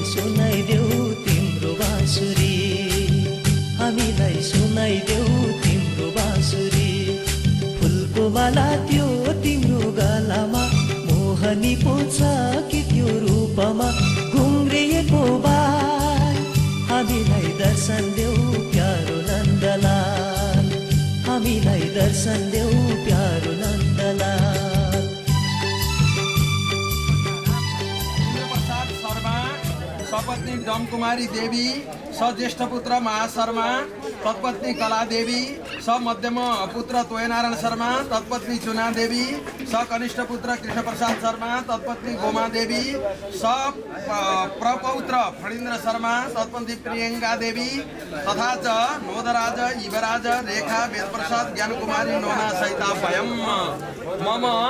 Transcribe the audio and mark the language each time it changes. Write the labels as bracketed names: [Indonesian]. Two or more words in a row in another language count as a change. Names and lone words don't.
[Nepali] सुनाइदेऊ तिम्रो बाँसुरी हामीलाई सुनाइदेऊ तिम्रो बाँसुरी फुलको माला त्यो तिम्रो गलामा मोहनी पो छ कि त्यो रूपमा घुम्रिएको बाल हामीलाई दर्शन देऊ प्यारो नन्दलाल हामीलाई दर्शन देऊ प्यारो नन्दलाल [Sanskrit] सपत्नी डमकुमारी देवी सज्येष्ठ पुत्र महाशर्मा तत्पत्नी कला देवी समध्यम पुत्र तोयनारायण शर्मा तत्पत्नी चुना देवी कनिष्ठ पुत्र कृष्ण प्रसाद शर्मा तत्पत्नी गोमा देवी प्रपौत्र फणीन्द्र शर्मा तत्पत्नी प्रियंका देवी तथा च नोदराज युवराज रेखा वेदप्रसाद ज्ञानकुमारी नोना सहिता वयम् मम